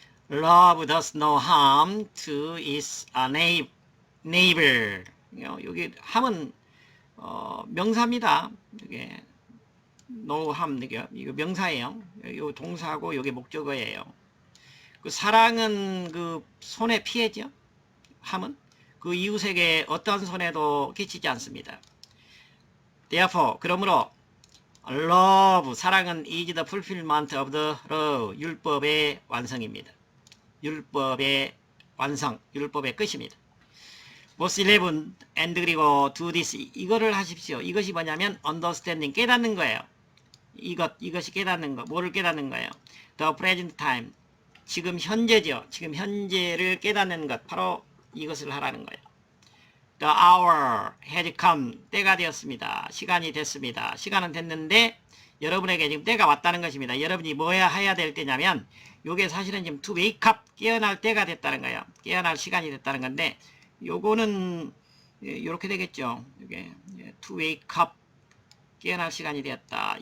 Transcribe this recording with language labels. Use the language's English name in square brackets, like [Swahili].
[English] Love does no harm to its neighbor. [Korean] 여기 함은 명사입니다. 이게 [English] no harm, [Korean] 이거 명사예요. 이 동사고 이게 목적어예요. 그 사랑은 그 손해 피해죠. 함은 그 이웃에게 어떤 손해도 끼치지 않습니다. [English] Therefore, [Korean] 그러므로 [English] love, [Korean] 사랑은 [English] is the fulfillment of the law, [Korean] 율법의 완성입니다. 율법의 완성, 율법의 끝입니다. [English] Verse 11, and [Korean] 그리고 [English] do this, [Korean] 이거를 하십시오. 이것이 뭐냐면 understanding, 깨닫는 거예요. 이것이 깨닫는 거, 뭐를 깨닫는 거예요? [English] The present time, [Korean] 지금 현재죠. 지금 현재를 깨닫는 것, 바로 이것을 하라는 거예요. [English] The hour has come, [Korean] 때가 되었습니다. 시간이 됐습니다. 시간은 됐는데 여러분에게 지금 때가 왔다는 것입니다. 여러분이 뭐 해야 될 때냐면, 요게 사실은 지금 [English] to wake up, [Korean] 깨어날 때가 됐다는 거예요. 깨어날 시간이 됐다는 건데, 요거는 이렇게 되겠죠. 이게 [English] to wake up, [Korean] 깨어날 시간이 되었다.